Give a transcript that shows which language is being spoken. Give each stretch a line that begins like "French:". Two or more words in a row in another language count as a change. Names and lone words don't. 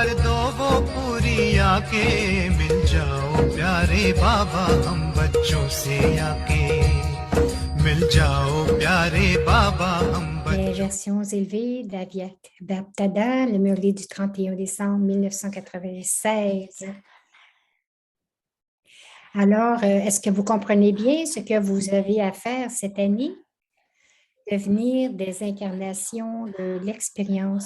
Hindi: दो वो पूरी आके मिल जाओ प्यारे बाबा हम बच्चों से आके मिल जाओ प्यारे बाबा हम
French: Les versions élevées d'Aviak Babdada, le murli du 31 décembre 1996. Alors, est-ce que vous comprenez bien ce que vous avez à faire cette année? Devenir des incarnations de l'expérience.